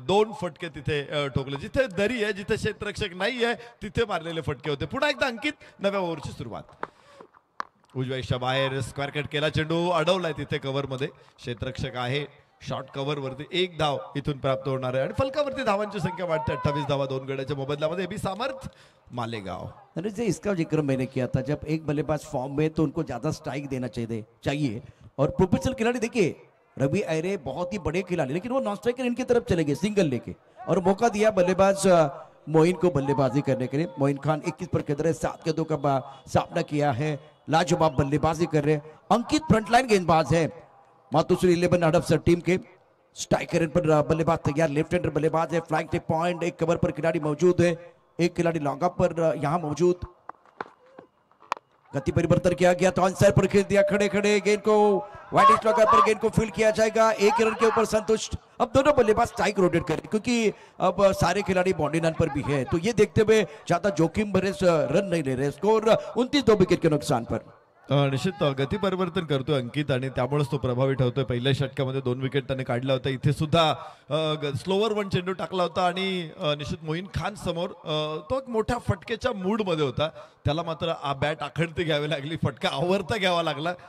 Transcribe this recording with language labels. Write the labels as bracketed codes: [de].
[mr] 2 फटके तिथे ठोकले, जिथे दरी आहे, जिथे क्षेत्ररक्षक नाही आहे तिथे मारलेले फटके होते. पुन्हा एकदा अंकित, नव्या ओव्हरची सुरुवात. उजव्याच्या बाहेर स्क्वेअर कट केला, चेंडू अडवलाय तिथे कव्हर मध्ये, क्षेत्ररक्षक आहे, शॉर्ट कव्हर वरती 1 धाव इथून प्राप्त होणार आहे. आणि फलकावरती धावांची संख्या वाढते, 28 धावा 2 गड्याच्या मोबदल्यामध्ये. एबी सामर्थ, मालेगाव. [hi] अरे जे इसका जिक्र मैंने किया था, जब एक बल्लेबाज फॉर्म में तो उनको ज्यादा स्ट्राइक देना चाहिए. और प्रोफेशनल खिलाड़ी देखिए, रवि आयरे बहुत ही बड़े खिलाड़ी, लेकिन वो नॉन स्ट्राइकर इनकी तरफ चले गए सिंगल लेके, और मौका दिया बल्लेबाज मोइन को बल्लेबाजी करने के लिए. मोइन खान 21 पर खेल रहे, 7 गेंदों का सामना किया है, लाजवाब बल्लेबाजी कर रहे. अंकित फ्रंटलाइन गेंदबाज है, मातुश्री 11 हडप टीम के. स्ट्राइकर पर बल्लेबाज तैयार, लेफ्ट हैंडर बल्लेबाज है. फ्लैंक टिप पॉइंट, एक कवर पर खिलाड़ी मौजूद है, एक खिलाड़ी लॉन्ग अप पर यहां मौजूद. गति परिवर्तन किया गया तो ऑनसाइड पर खेल दिया, खड़े खड़े गेंद को वाइड स्ट्रोकर पर गेंद को फील्ड किया जाएगा. 1 रन के ऊपर संतुष्ट. अब दोनों बल्लेबाज स्ट्राइक रोटेट करें, क्योंकि अब सारे खिलाड़ी बाउंड्री लाइन पर भी है, तो ये देखते हुए ज्यादा जोखिम भरे रन नहीं ले रहे. स्कोर 29 2 विकेट के नुकसान पर. [mr] निश्चित गती परिवर्तन करतोय अंकित आणि त्यामुळेच तो प्रभावी ठरतोय. पहिल्या षटकामध्ये 2 विकेट त्याने काढला होता. इथे सुद्धा स्लोवर 1 चेंडू टाकला होता आणि निश्चित मोईन खान समोर तो एक मोठ्या फटकेच्या मूड मध्ये होता. त्याला मात्र बॅट आखडती घ्यावी लागली, फटका आवरता घ्यावा लागला.